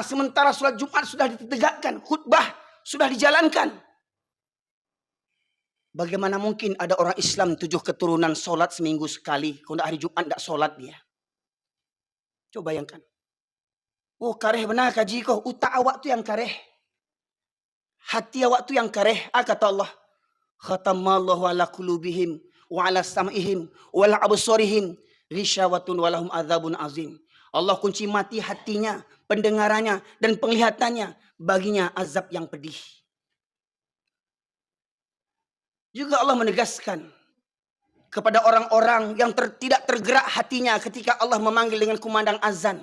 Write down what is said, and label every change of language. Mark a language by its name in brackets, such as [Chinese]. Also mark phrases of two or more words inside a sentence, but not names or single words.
[Indonesian] Sementara sholat Jumat sudah ditegakkan. Khutbah sudah dijalankan. Bagaimana mungkin ada orang Islam 7 keturunan sholat seminggu sekali. Kalau hari Jumat tidak sholat dia. Coba bayangkan. [Minangkabau] Oh kareh benar kaji kau. Utak awak tu yang kareh. Hati awak tu yang kareh. Kata Allah. [Arabic] خَتَمَ اللَّهُ عَلَىٰ قُلُوبِهِمْ وَعَلَىٰ سَمْعِهِمْ وَعَلَىٰ أَبْصَارِهِمْ غِشَاوَةٌ وَلَهُمْ عَذَابٌ عَظِيمٌ. [Indonesian] Allah kunci mati hatinya, pendengarannya dan penglihatannya, baginya azab yang pedih. Juga Allah menegaskan kepada orang-orang yang tidak tergerak hatinya ketika Allah memanggil dengan kumandang azan.